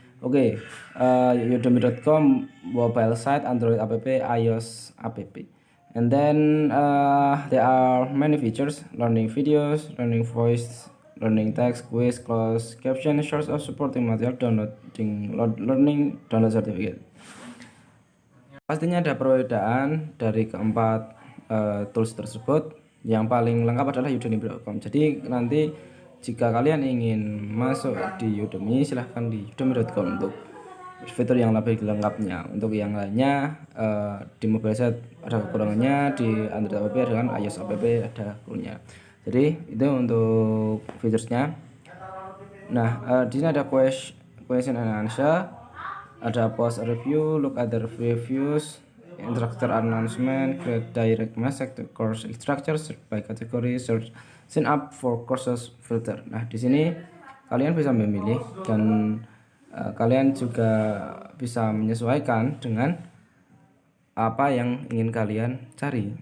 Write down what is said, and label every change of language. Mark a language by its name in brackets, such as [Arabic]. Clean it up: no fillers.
[English] Okay, udemy.com mobile site, Android app, iOS app. And then there are many features: learning videos, learning voice, learning text, quiz, closed caption, source of supporting material, learning, download certificate. [Indonesian] Pastinya ada perbedaan dari keempat tools tersebut. Yang paling lengkap adalah udemy.com. Jadi nanti jika kalian ingin masuk di Udemy, silahkan di udemy.com untuk fitur yang lebih lengkapnya. Untuk yang lainnya di mobile set ada kekurangannya, di Android app dengan iOS app ada kekurangannya. Jadi itu untuk fiturnya. Nah, di sini ada [English] question and answer, [Indonesian] ada [English] post review, look at the reviews, instructor announcement, create direct message to course instructor, search by category, search, sign up for courses filter. [Indonesian] Nah, di sini kalian bisa memilih dan kalian juga bisa menyesuaikan dengan apa yang ingin kalian cari.